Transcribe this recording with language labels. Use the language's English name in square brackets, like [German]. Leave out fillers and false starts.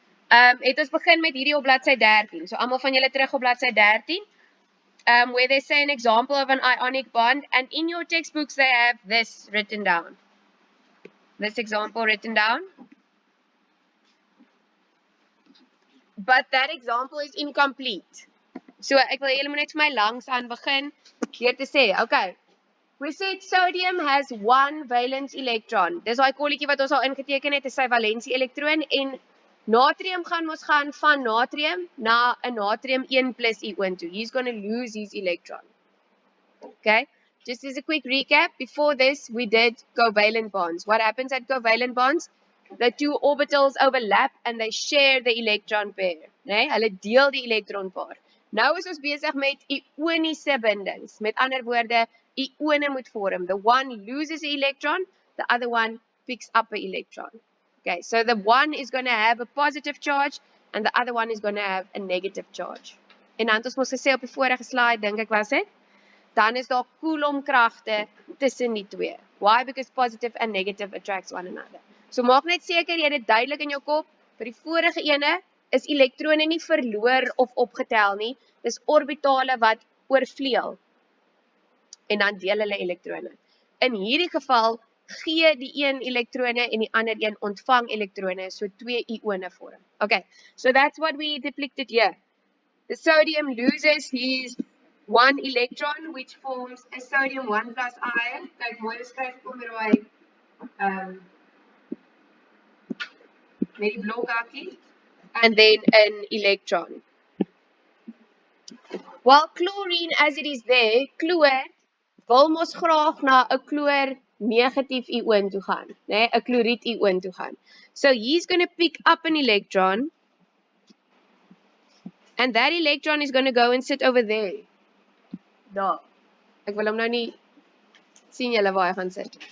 [Afrikaans] Het ons begin met hierdie op bladsy 13. So almal van julle terug op bladsy 13. [English] Where they say an example of an ionic bond, and in your textbooks they have this written down. This example written down. But that example is incomplete. [Afrikaans] So ek wil julle moet net vir my langs aan begin deur te sê, okay. [English] We said sodium has one valence electron. [Afrikaans] Dis daai kolletjie wat ons al ingeteken het, is sy valensie elektroon, en natrium gaan van natrium na 'n natrium 1+ ion toe. [English] He's going to lose his electron. Okay? Just as a quick recap, before this we did covalent bonds. What happens at covalent bonds? The two orbitals overlap and they share the electron pair. [Afrikaans] Nee, hulle deel die elektronpaar. Nou is ons besig met ioniese bindings. Met ander woorde, ione moet vorm. [English] The one loses an electron, the other one picks up an electron. Okay, so the one is going to have a positive charge and the other one is going to have a negative charge. [Afrikaans] En dan het ons mos gesê op die vorige slide, dink ek was dit, dan is daar coulombkragte tussen die twee. [English] Why? Because positive and negative attracts one another. [Afrikaans] So maak net seker jy het dit duidelik in jou kop. Vir die vorige ene is elektrone nie verloor of opgetel nie. Dis orbitale wat oorvleuel. En dan deel hulle elektrone. In hierdie geval gee die een elektrone en die ander een ontvang elektrone, so twee ione vorm. [English] Okay, so that's what we depicted here. The sodium loses his one electron, which forms a sodium 1+ ion. [Afrikaans] Kyk, mooi geskryf kom met daai met die blokhakkie, [English] and then an electron. Well, chlorine as it is there, [Afrikaans] chloor wil mos graag na 'n chloor negatief ion toe gaan, né? 'n chloried ion toe gaan. [English] So he's going to pick up an electron, and that electron is going to go and sit over there. [Afrikaans] Daar. Ek wil hom nou nie sien julle waar hy gaan sit.